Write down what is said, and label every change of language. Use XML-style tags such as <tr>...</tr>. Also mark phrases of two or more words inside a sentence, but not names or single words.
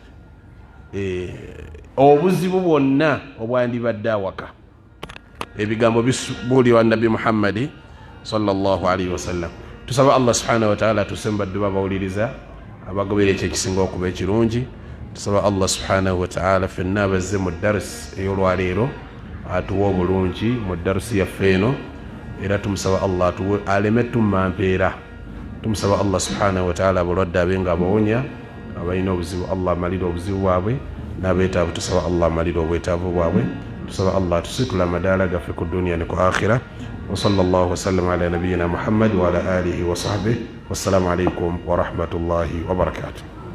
<lg>obuzibu bwonna obwandibadde awaka ebigambo bisubuulirwa nabi Muhammadi</lg> <ar>صلى الله عليه وسلم</ar> <lg>tusaba</lg> <ar>الله سبحانه وتعالى</ar> <lg>tusembadde babawuliriza abagobera ekyo ekisinga okuba ekirungi tusaba</lg> <ar>الله سبحانه وتعالى</ar> <lg>fenna bazze mu darsi ey'olwaleero atuwa obulungi mu darsi yaffe eno era tumusaba Allah aleme tumampeera tumusaba</lg> <ar>الله سبحانه وتعالى</ar> <lg>abalwadde abenga abawonya abalina obuzibu Allah amalira obuzibu bwabwe n'abeetaavu tusaba Allah amalira obwetaavu bwabwe tusaba Allah tusitula amadaala gaffe ku duniya ne ku akhira</lg> <ar>وصلى الله وسلم على نبينا محمد وعلى آله وصحبه والسلام عليكم ورحمة الله وبركاته.</ar>